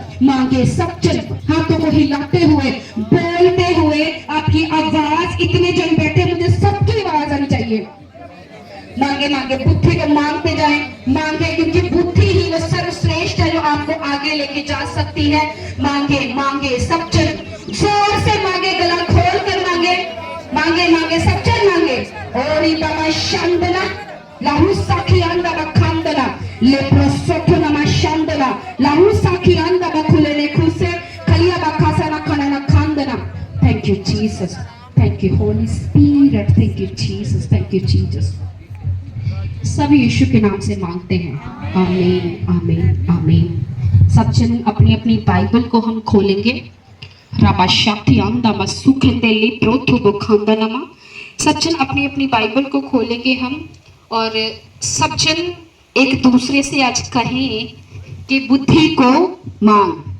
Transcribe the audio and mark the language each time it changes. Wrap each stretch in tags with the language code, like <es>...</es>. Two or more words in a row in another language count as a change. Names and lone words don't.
<hi>मांगे सब जन हाथों को हिलाते हुए बोलते हुए, आपकी आवाज इतने जन बैठे मुझे सबकी आवाज आनी चाहिए। मांगे मांगे बुद्धि को मांगते जाएं, मांगे क्योंकि बुद्धि ही वो सर्वश्रेष्ठ है जो आपको आगे लेके जा सकती है। मांगे मांगे सब जन जोर से मांगे, गला खोल कर मांगे, मांगे मांगे सब जन मांगे। और बाबा शांदना लाहू साखी आंदा बखांदना ले प्रोसोथो नमा शांदना लाहू साखी आंदा बखुले ने खुसे खलिया बखासा ना खाना ना खांदना।</hi> <en>Thank you Jesus, thank you Holy Spirit, thank you Jesus, thank you Jesus.</en> <hi>सब यीशु के नाम से मांगते हैं, आमीन आमीन आमीन। सब जन अपनी अपनी बाइबल को हम खोलेंगे। राबाशाती आंदा मसुखेते ले प्रोथो बखांदा नमा। सब जन अपनी अपनी बाइबल को खोलेंगे हम, और सब जन एक दूसरे से आज कहें कि बुद्धि को मांग।</hi>